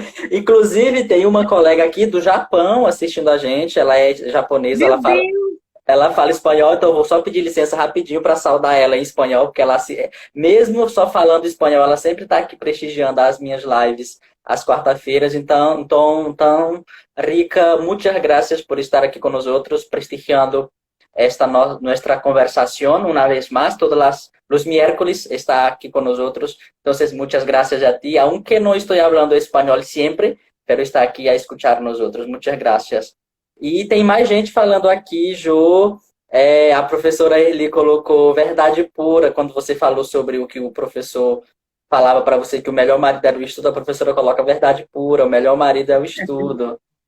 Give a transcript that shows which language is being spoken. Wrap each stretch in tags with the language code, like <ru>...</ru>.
<pt>Inclusive, tem uma colega aqui do Japão assistindo a gente, ela é japonesa, ela fala espanhol, então eu vou só pedir licença rapidinho para saudar ela em espanhol, porque ela, mesmo só falando espanhol, ela sempre está aqui prestigiando as minhas lives às quarta-feiras.</pt> <es>Então, Rica, muchas gracias por estar aqui com nós outros, prestigiando esta nuestra conversación una vez más, todos los miércoles está aquí con nosotros. Entonces, muchas gracias a ti, aunque no estoy hablando español siempre, pero está aquí a escuchar nosotros. Muchas gracias.</es> <pt>E tem mais gente falando aqui, Jo. A professora Eli colocou verdade pura quando você falou sobre o que o professor falava para você, que o melhor marido era o estudo. A professora coloca verdade pura, o melhor marido é o estudo.</pt>